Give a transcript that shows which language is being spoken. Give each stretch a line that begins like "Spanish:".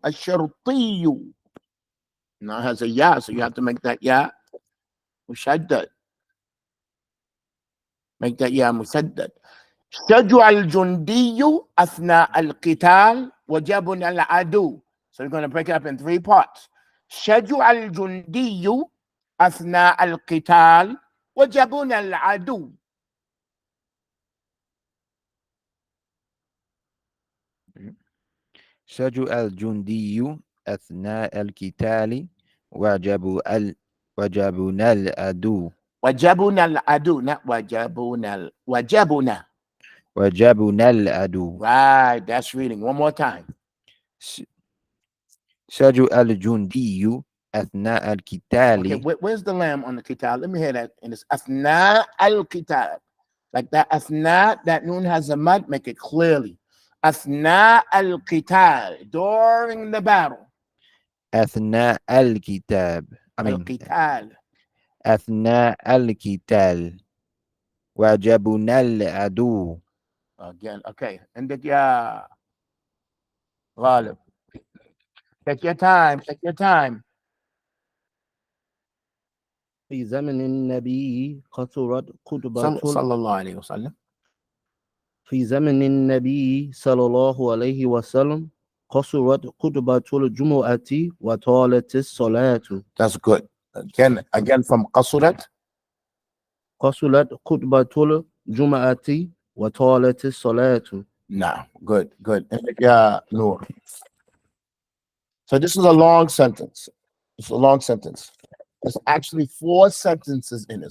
English: Al-shartiyu. Now it has a ya, so you have to make that ya mushaddad. Make that ya musaddad.
Arabic: Shadju al-jundiyu athna al-qital wajabun al-adu.
English: So you're going to break it up in 3 parts.
Arabic: شجع الجندي أثناء القتال وجبنا العدو. شجع الجندي أثناء القتال وجبنا العدو. وجبنا العدو,
English: not
Arabic: وجبنا. وجبنا العدو.
English: Right, that's reading. One more time.
Arabic: شجع الجندي أثناء القتال.
English: Okay, where's the lamb on the qital? Let me hear that. And it's
Arabic: أثناء القتال.
English: Like that
Arabic: أثناء,
English: that noon has a mud, make it clearly.
Arabic: أثناء القتال,
English: during the battle.
Arabic: أثناء الكتاب. القتال. أثناء القتال وجبنا العدو.
English: Again, okay.
Arabic: عندك يا غالب.
English: Take your time.
Arabic: في زمن النبي قصرت خطبة صلى الله عليه وسلم. في زمن النبي صلى الله عليه وسلم قصرت خطبة الجمعة وطالت الصلاة.
English: That's good. Again from
Arabic: قصرت. قصرت خطبة الجمعة وطالت الصلاة.
English: Nah, good. Yeah, Noor. So this is a long sentence. It's a long sentence. There's actually 4 sentences in it.